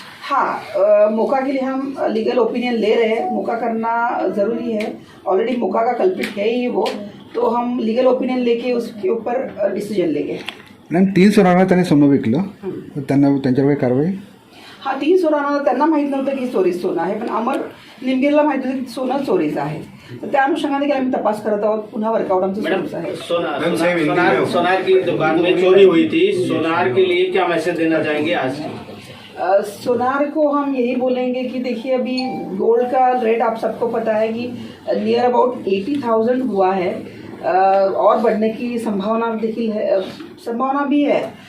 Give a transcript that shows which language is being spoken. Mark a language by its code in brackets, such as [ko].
[hi] हाँ, मौका के लिए हम लीगल ओपिनियन ले रहे हैं, मौका करना ज़रूरी है। ऑलरेडी मौका का कल्पित है ही वो, तो हम लीगल ओपिनियन लेके उसके ऊपर डिसिजन लेंगे। [mr] मॅम 3 सोनारांना त्यांनी सोनं विकलं, तर त्यांच्यावर कारवाई? हाँ, 3 सोनारांना त्यांना माहीत नव्हतं की चोरीस सोनं आहे, पण अमर निमगिरीला माहीत होतं की सोनं चोरीचं आहे। तर त्या अनुषंगाने देखील आम्ही तपास करत आहोत, पुन्हा वर्कआउट आमचं सुरूच आहे। [hi] सोनार की दुकान में चोरी हुई थी, सोनार के लिए क्या मैसेज देना चाहेंगे आज? सोनार को हम यही बोलेंगे कि देखिए अभी गोल्ड का रेट आप सबको पता है कि नियर अबाउट 80,000 हुआ है, और बढ़ने की संभावना देखिए है, संभावना भी है।